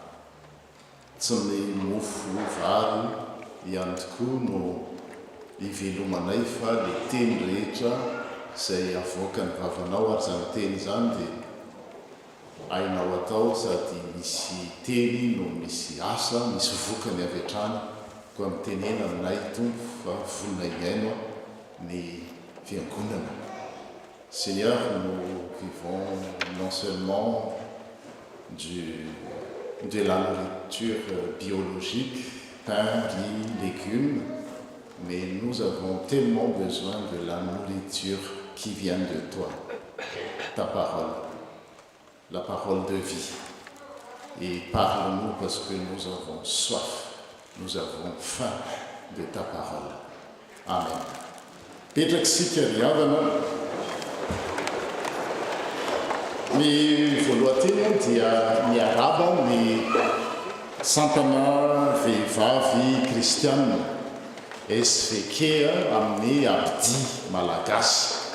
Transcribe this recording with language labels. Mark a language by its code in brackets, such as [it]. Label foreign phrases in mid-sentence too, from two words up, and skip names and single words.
[mg] tsy ny mofo vary ihany tokoa no ivelomanay fa le teny rehetra izay avoaka ny vavanao ary zany teny zany dia ainao atao sady misy teny no misy asa misy vokany avy hatrany koa mitenena aminay tompo fa volona iaino ny fiangonana. [fr] Seigneur, nous vivons non seulement de la nourriture biologique, pain, riz, légumes, mais nous avons tellement besoin de la nourriture qui vient de toi, ta parole, la parole de vie. Et parle-nous parce que nous avons soif, nous avons faim de ta parole. Amen. [mg] Petraky sika riavana ny voalohateny dia miaraba ny sampana vehivavy kristianina SVK amin'ny abdi malagasy.